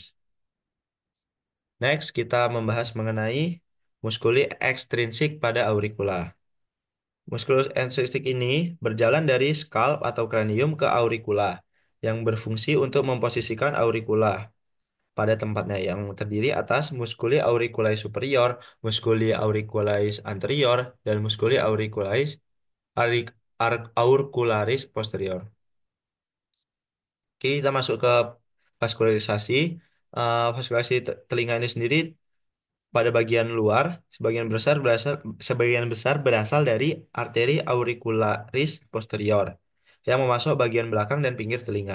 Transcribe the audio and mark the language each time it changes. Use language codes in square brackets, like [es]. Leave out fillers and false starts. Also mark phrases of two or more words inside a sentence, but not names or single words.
[id] Next, kita membahas mengenai muskuli ekstrinsik pada auricula. Muskulus ekstrinsik ini berjalan dari skalp atau kranium ke auricula, yang berfungsi untuk memposisikan auricula pada tempatnya yang terdiri atas muskuli auricularis superior, muskuli auricularis anterior, dan muskuli auricularis posterior. Oke, kita masuk ke vaskularisasi. Vaskularisasi telinga ini sendiri pada bagian luar sebagian besar berasal dari arteri auricularis posterior yang memasuk bagian belakang dan pinggir telinga.